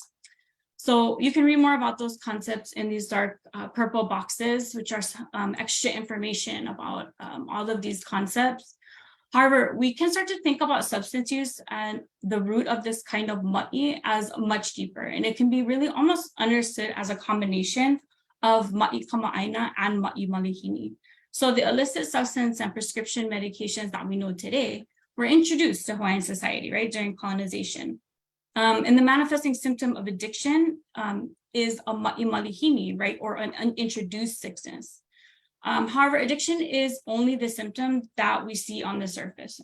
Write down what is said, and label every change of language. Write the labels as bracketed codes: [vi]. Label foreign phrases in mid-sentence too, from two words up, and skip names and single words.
[en] So you can read more about those concepts in these dark purple boxes, which are extra information about all of these concepts. However, we can start to think about substance use and the root of this kind of ma'i as much deeper. And it can be really almost understood as a combination of [haw] ma'i kama'aina [en] and [haw] ma'i malihini. [en] So the illicit substance and prescription medications that we know today were introduced to Hawaiian society, right, during colonization. And the manifesting symptom of addiction is a [haw] ma'i malihini, [en] right, or an introduced sickness. However, addiction is only the symptom that we see on the surface.